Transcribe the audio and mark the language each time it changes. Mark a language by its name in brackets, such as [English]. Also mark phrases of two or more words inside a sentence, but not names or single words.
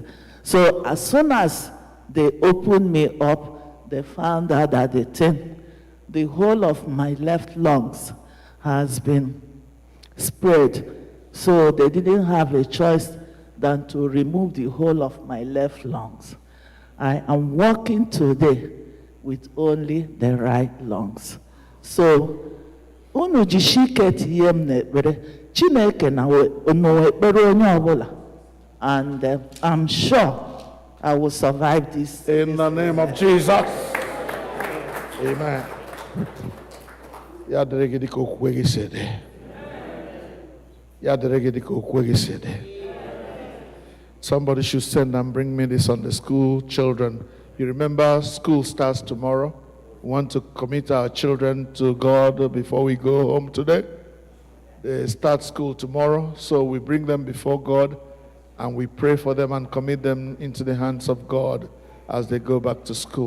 [English] So as soon as they opened me up, they found out that the whole of my left lungs has been spread. So they didn't have a choice than to remove the whole of my left lungs. I am walking today with only the right lungs. So, [Igbo] unu jishike tiyem n'ekpere, Chineke na ono ekpere onye ọbụla, [English] and I'm sure I will survive this. In the name of Jesus. Amen. [Igbo] Ya dịrị gị dịka okwukwe gị si dị. Ya dịrị gị dịka okwukwe gị si dị. [English] Somebody should send and bring me this on the school children. You remember school starts tomorrow. We want to commit our children to God before we go home today. They start school tomorrow, so we bring them before God and we pray for them and commit them into the hands of God as they go back to school.